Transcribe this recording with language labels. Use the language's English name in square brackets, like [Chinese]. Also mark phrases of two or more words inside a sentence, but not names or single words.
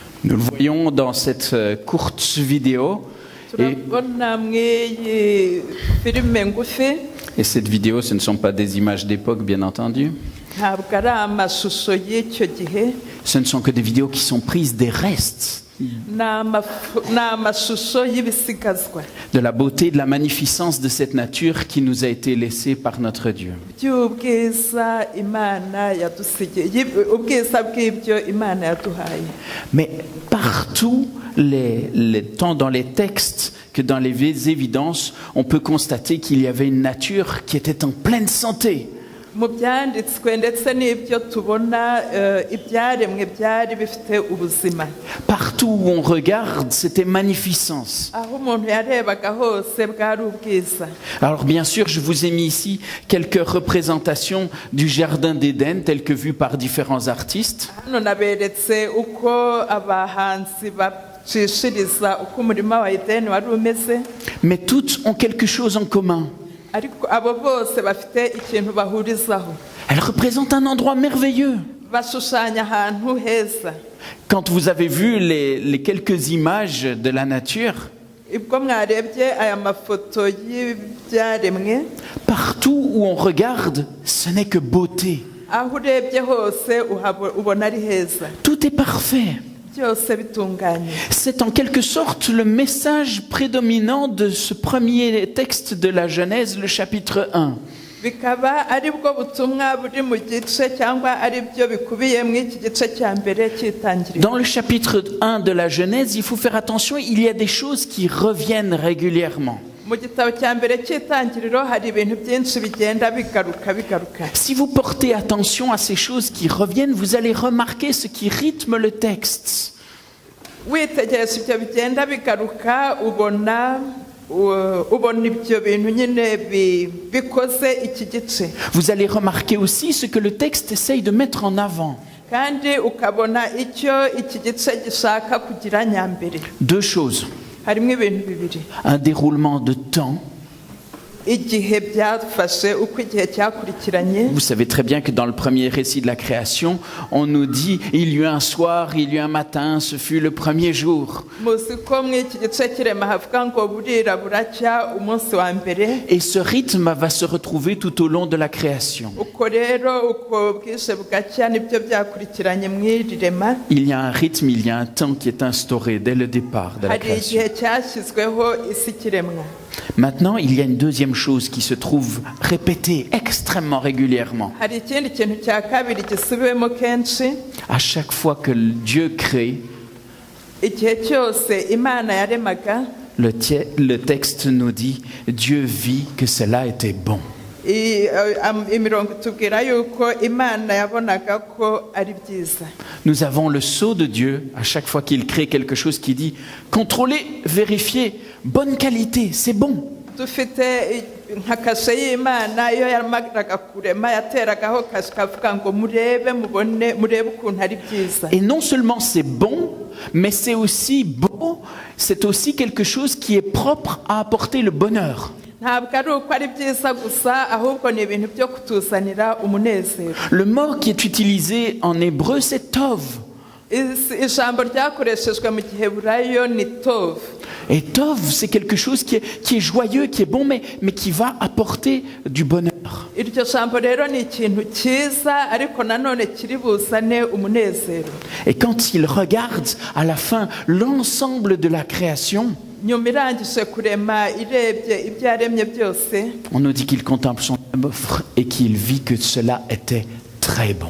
[French] Nous le voyons dans cette courte vidéo. [Kinyarwanda] turabona mw'iyi filime ngufi [French] Et cette vidéo, ce ne sont pas des images d'époque, bien entendu. [Kinyarwanda] ntabwo ari amashusho y'icyo gihe, [French] Ce ne sont que des vidéos qui sont prises des restes [Kinyarwanda] ni amashusho y'ibisigazwa [French] de la beauté, de la magnificence de cette nature qui nous a été laissée par notre Dieu. [Kinyarwanda] by'ubwiza Imana yadusigiye, ubwiza bw'ibyo Imana yaduhaye. [French] Mais partout, tant dans les textes que dans les évidences, on peut constater qu'il y avait une nature qui était en pleine santé. [Kinyarwanda] Mu byanditswe ndetse n'ibyo tubona, ibyaremwe byari bifite ubuzima. [French] Partout où on regarde, c'était magnificence. [Kinyarwanda] Aho umuntu yarebaga hose bwari ubwiza. [French] Alors bien sûr, je vous ai mis ici quelques représentations du jardin d'Éden tel que vu par différents artistes. [Kinyarwanda] Hano naberetse uko abahanzi bacishiriza uko umurima wa Edeni wari umeze, [French] Mais toutes ont quelque chose en commun. [Kinyarwanda] ariko abo bose bafite ikintu bahurizaho. [French] Elles représentent un endroit merveilleux. [Kinyarwanda] Bashushanya ahantu heza. [French] Quand vous avez vu les quelques images de la nature, [Kinyarwanda] Ibwo mwarebye aya mafoto y'ibyaremwe, [French] partout où on regarde, ce n'est que beauté. [Kinyarwanda] aho urebye hose ubona ari heza, [French] Tout est parfait. [Kinyarwanda] byose bitunganye. [French] C'est en quelque sorte le message prédominant de ce premier texte de la Genèse, le chapitre 1. [Kinyarwanda] Bikaba ari bwo butumwa buri mu gice cyangwa ari byo bikubiye mu iki gice cya mbere cy'itangiriro. [French] Dans le chapitre 1 de la Genèse, il faut faire attention, il y a des choses qui reviennent régulièrement. [Kinyarwanda] Mu gitabo cya mbere cy'itangiriro hari ibintu byinshi bigenda bigaruka. [French] Si vous portez attention à ces choses qui reviennent, vous allez remarquer ce qui rythme le texte. [Kinyarwanda] Witegereza ibyo bigenda bigaruka, ubona ibyo bintu nyine bikoze iki gice. [French] Vous allez remarquer aussi ce que le texte essaye de mettre en avant. [Kinyarwanda] Kandi ukabona icyo iki gice gishaka kugira nyambere. [French] Deux choses. [Kinyarwanda] Harimo ibintu bibiri: [French] Un déroulement de temps. [Kinyarwanda] igihe byafashe, uko igihe cyakurikiranye. [French] Vous savez très bien que dans le premier récit de la création, on nous dit il y eut un soir, il y eut un matin, ce fut le premier jour. [Kinyarwanda] Muzi ko mu iki gice kirema havuga ngo burira buracya umunsi wa mbere. [French] Et ce rythme va se retrouver tout au long de la création. [Kinyarwanda] Uko rero uko bwije bugacya nibyo byakurikiranye mu irirema. [French] Il y a un rythme, il y a un temps qui est instauré dès le départ de la [Kinyarwanda] Hari [French] création. [Kinyarwanda] igihe cyashyizweho isi kiremwa. [French] Maintenant, il y a une deuxième chose qui se trouve répétée extrêmement régulièrement. [Kinyarwanda] Hari ikindi kintu cya kabiri gisubiwemo kenshi. [French] À chaque fois que Dieu crée, [Kinyarwanda] Igihe cyose Imana yaremaga, [French] le texte nous dit Dieu vit que cela était bon. [Kinyarwanda] imirongo itubwira yuko Imana yabonaga ko ari byiza. [French] Nous avons le sceau de Dieu à chaque fois qu'il crée quelque chose qui dit contrôler, vérifier, bonne qualité, c'est bon. [Kinyarwanda] Dufite nka kashe y'Imana, iyo yamaraga kurema yateragaho kashe kavuga ngo murebe ukuntu ari byiza. [French] Et non seulement c'est bon, mais c'est aussi beau, c'est aussi quelque chose qui est propre à apporter le bonheur. [Kinyarwanda] Ntabwo ari uko ari byiza gusa, ahubwo ni ibintu byo kutuzanira umunezero. [French] Le mot qui est utilisé en hébreu, c'est tov. [Kinyarwanda] Ijambo ryakoreshejwe mu giheburayo ni tov. [French] Et tov, c'est quelque chose qui est joyeux, qui est bon, mais qui va apporter du bonheur. [Kinyarwanda] Iryo jambo rero ni ikintu cyiza, ariko nanone kiri buzane umunezero. [French] Et quand il regarde à la fin l'ensemble de la création, [Kinyarwanda] Nyuma irangije kurema, irebye ibyo yaremye byose, [French] on nous dit qu'il contemple son œuvre et qu'il vit que cela était très bon.